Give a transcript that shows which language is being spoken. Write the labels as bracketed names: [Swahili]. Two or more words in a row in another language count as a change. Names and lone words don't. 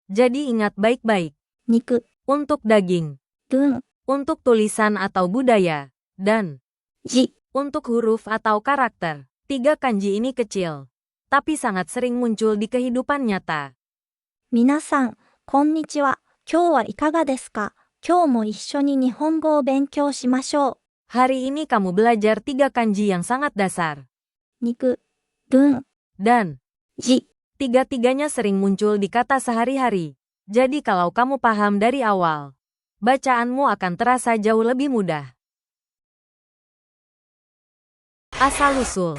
[Indonesian] Jadi ingat baik-baik. [Japanese] 肉、 [Indonesian] Untuk daging. [Japanese] 文、 [Indonesian] Untuk tulisan atau budaya. Dan [Japanese] 字。 [Indonesian] untuk huruf atau karakter. 3 kanji ini kecil, tapi sangat sering muncul di kehidupan nyata. [Japanese] 皆さん、こんにちは。今日はいかがですか？今日も一緒に日本語を勉強しましょう。 [Indonesian] Hari ini kamu belajar 3 kanji yang sangat dasar. [Japanese] 肉、文、 [Indonesian] Dan [Japanese] 字。 [Indonesian] tiga-tiganya sering muncul di kata sehari-hari. Jadi kalau kamu paham dari awal, bacaanmu akan terasa jauh lebih mudah. Asal-usul